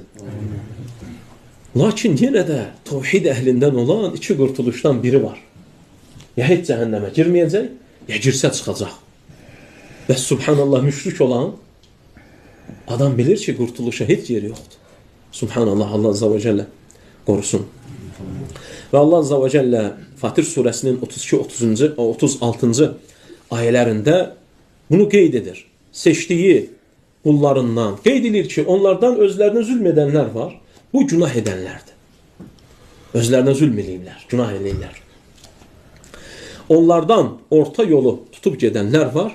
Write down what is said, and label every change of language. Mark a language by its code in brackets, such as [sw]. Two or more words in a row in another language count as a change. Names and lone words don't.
[az] Lakin yenə də tevhid əhlindən olan 2 qurtuluşdan biri var. Ya heç cəhənnəmə girməyəcək, ya girsə çıxacaq. Və subhanallah müşrik olan adam bilir ki, qurtuluşa heç yeri yoxdur. Subhanallah, Allah [ar] عز وجل [az] qorusun. Və Allah [ar] عز وجل [az] Fatir surəsinin 32-36-cı ayələrində bunu qeyd edir. Seçdiyi qullarından qeyd edir ki, onlardan özlərinə zülm edənlər var. Bu günah edənlərdir. Özlərinə zülm edirlər, günah edirlər. Onlardan orta yolu tutub gedənlər var.